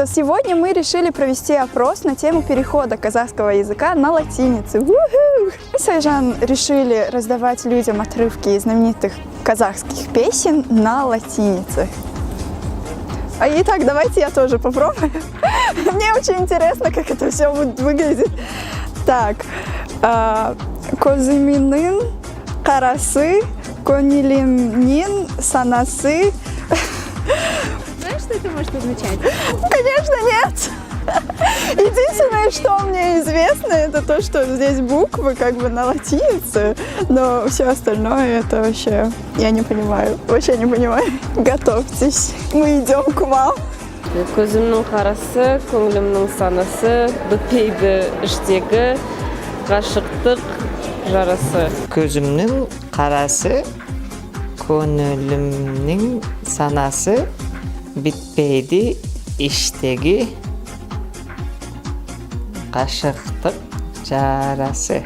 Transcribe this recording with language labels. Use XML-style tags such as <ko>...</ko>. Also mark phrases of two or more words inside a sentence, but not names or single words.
<ru>Сегодня мы решили провести опрос на тему перехода казахского языка на латиницу. Мы с Айжан решили раздавать людям отрывки из знаменитых казахских песен на латинице. Итак, давайте я тоже попробую. Мне очень интересно, как это все будет выглядеть. Так,</ru> <kk>Козыминын карасы, конилимнин санасы.</kk> <ru>Знаешь, что это может означать? Конечно, нет. Единственное, что мне известно, это то, что здесь буквы как бы на латинице, но все остальное это вообще я не понимаю. Вообще не понимаю. Готовьтесь, мы идем к вам.</ru> <kk>Көзімнің қарасы, көңілімнің санасы, бітпейді іштегі, ғашықтық жарасы. Көзімнің қарасы, көңілімнің санасы, бітпейді іштегі, ғашықтық жарасы.</kk>